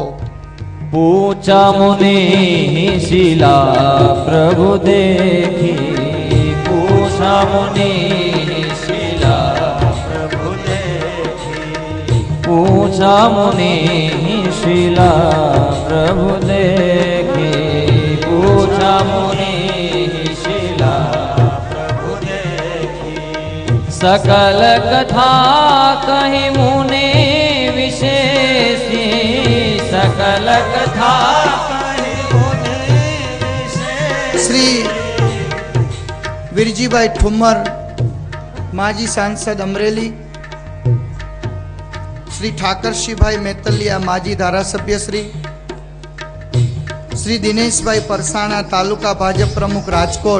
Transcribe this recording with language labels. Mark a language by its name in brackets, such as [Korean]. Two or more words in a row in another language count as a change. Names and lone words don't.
[Awadhi] पूछा मुनि शिला प्रभु देखी, पूछा मुनि शिला प्रभु देखी, पूछा मुनि शिला प्रभु देखी, पूछा मुनि शिला प्रभु देखी. सकल कथा कही मुने विशेषी, सकल कथा कही मुने विशेषी. [Gujarati] શ્રી વીરજીભાઈ ઠુમ્મર, માજી સાંસદ અમરેલી, શ્રી ઠાકરશીભાઈ મેતલિયા, માજી ધારાસભ્ય શ્રી દિનેશભાઈ પરસાણા, તાલુકા ભાજપ પ્રમુખ રાજકોટ.